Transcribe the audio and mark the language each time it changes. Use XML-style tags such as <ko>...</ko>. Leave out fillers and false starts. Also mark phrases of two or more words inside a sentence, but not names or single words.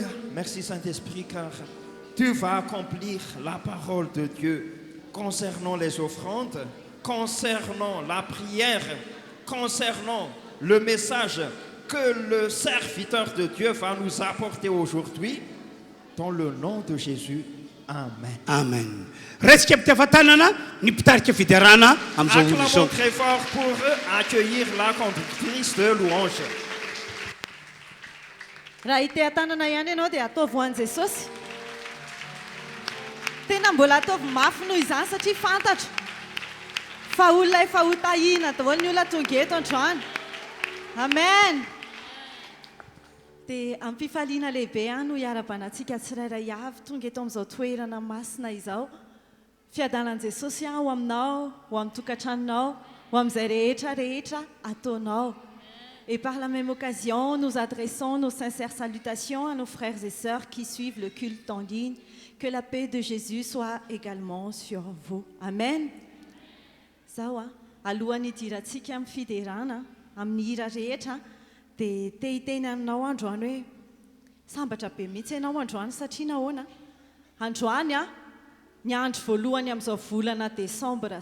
<fr>Merci Saint-Esprit car tu vas accomplir la parole de Dieu concernant les offrandes, concernant la prière, concernant le message que le serviteur de Dieu va nous apporter aujourd'hui. Dans le nom de Jésus. Amen. Amen. Acclamons très fort pour accueillir la conductrice de louange.</fr> <mg>Raha ite tanana ihany ianao dia ataovy ho an'i Jesosy. tena mbola ataovy mafy noho izany satria fantatro fa olona efa ho tahina daholo ny olona tonga eto androany amen dia ampifaliana lehibe no hiara-banantsika tsirairay avy tonga eto amin'izao toerana masina izao fiadanan' Jesosy ho aminao ho amin'ny tokantranonao ho amin'izay rehetra ataonao.</mg> <fr>Et par la même occasion, nous adressons nos sincères salutations à nos frères et sœurs qui suivent le culte en ligne. Que la paix de Jésus soit également sur vous. Amen.</fr> <mg>Zao alohan'ny idirantsika amin'ny fiderana amin'ny hira rehetra dia te hiteny aminao androany hoe sambatra be mihitsy ianao androany satria nahoana androany ny andro voalohany amin'izao volana desambra</mg>